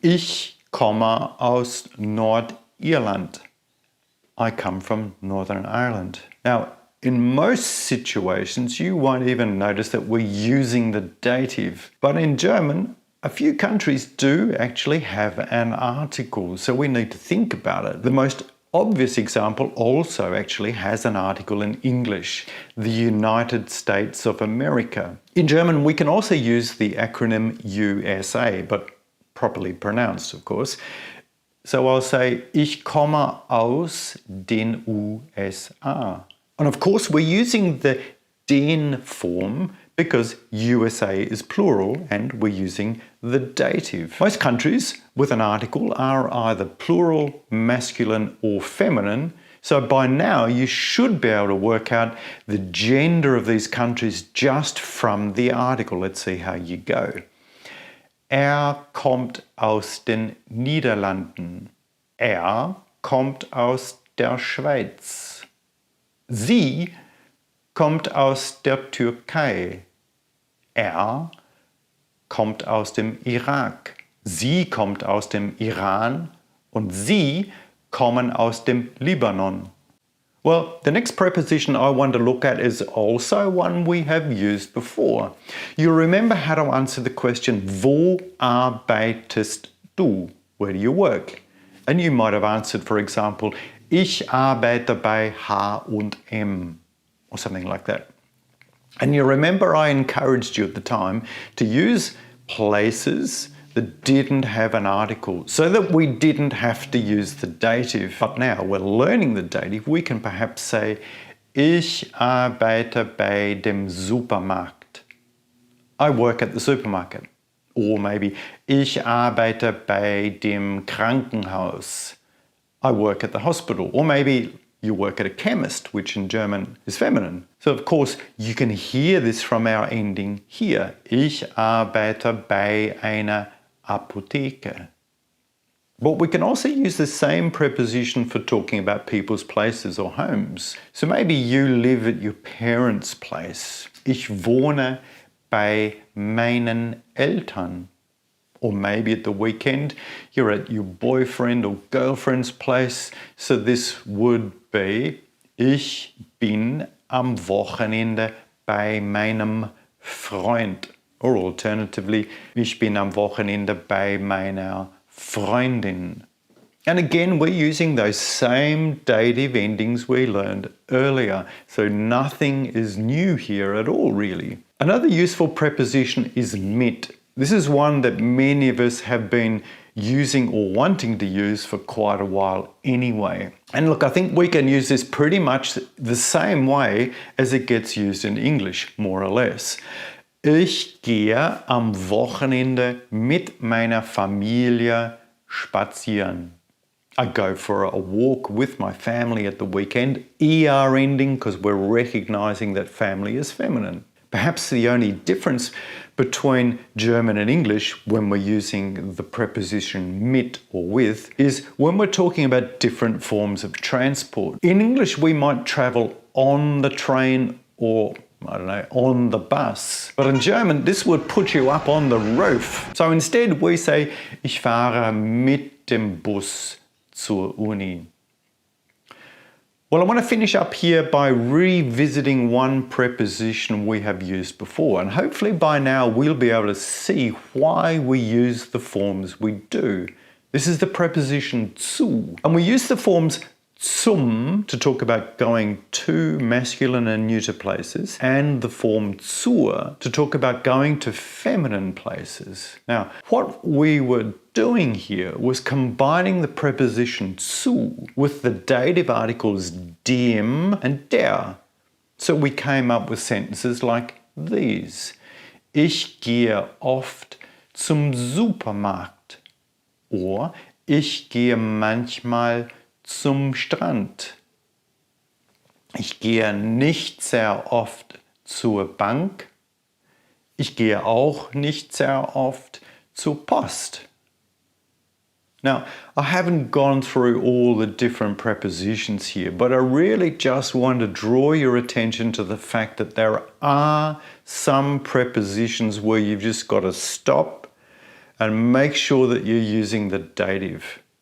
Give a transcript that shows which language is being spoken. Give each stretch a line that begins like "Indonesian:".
German: Ich komme aus Nordirland.
English: I come from Northern Ireland. Now, in most situations, you won't even notice that we're using the dative. But in German, a few countries do actually have an article, so we need to think about it. The most obvious example also actually has an article in English, the United States of America. In German, we can also use the acronym USA, but properly pronounced, of course. So I'll say,
German: ich komme aus den USA.
English: And of course, we're using the den form because USA is plural and we're using the dative. Most countries with an article are either plural, masculine, or feminine. So by now, you should be able to work out the gender of these countries just from the article. Let's see how you go.
German: Kommt aus den Niederlanden. Kommt aus der Schweiz. Sie kommt aus der Türkei. Kommt aus dem Irak. Sie kommt aus dem Iran. Und sie kommen aus dem Libanon.
English: Well, the next preposition I want to look at is also one we have used before. You remember how to answer the question,
German: wo arbeitest du?
English: Where do you work? And you might have answered, for example,
German: ich arbeite bei H&M,
English: or something like that. And you remember I encouraged you at the time to use places that didn't have an article so that we didn't have to use the dative. But now we're learning the dative, we can perhaps say,
German: ich arbeite bei dem Supermarkt.
English: I work at the supermarket. Or maybe,
German: ich arbeite bei dem Krankenhaus.
English: I work at the hospital. Or maybe you work at a chemist, which in German is feminine. So of course, you can hear this from our ending here.
German: Ich arbeite bei einer Apotheke.
English: But we can also use the same preposition for talking about people's places or homes. So maybe you live at your parents' place.
German: Ich wohne bei meinen Eltern.
English: Or maybe at the weekend, you're at your boyfriend or girlfriend's place. So this would be,
German: ich bin am Wochenende bei meinem Freund.
English: Or alternatively,
German: ich bin am Wochenende bei meiner Freundin.
English: And again, we're using those same dative endings we learned earlier. So nothing is new here at all, really. Another useful preposition is mit. This is one that many of us have been using or wanting to use for quite a while anyway. And look, I think we can use this pretty much the same way as it gets used in English, more or less.
German: Ich gehe am Wochenende mit meiner Familie spazieren.
English: I go for a walk with my family at the weekend, ER ending, because we're recognizing that family is feminine. Perhaps the only difference between German and English when we're using the preposition mit or with is when we're talking about different forms of transport. In English, we might travel on the train or, I don't know, on the bus. But in German, this would put you up on the roof. So instead, we say,
German: ich fahre mit dem Bus zur Uni.
English: Well, I want to finish up here by revisiting one preposition we have used before, and hopefully by now we'll be able to see why we use the forms we do. This is the preposition zu, and we use the forms zum to talk about going to masculine and neuter places, and the form zur to talk about going to feminine places. Now, what we were doing here was combining the preposition zu with the dative articles dem and der. So we came up with sentences like these.
German: Ich gehe oft zum Supermarkt. Or ich gehe manchmal zum Strand. Ich gehe nicht sehr oft zur Bank. Ich gehe auch nicht sehr oft zur Post.
English: Now, I haven't gone through all the different prepositions here, but I really just want to draw your attention to the fact that there are some prepositions where you've just got to stop and make sure that you're using the dative.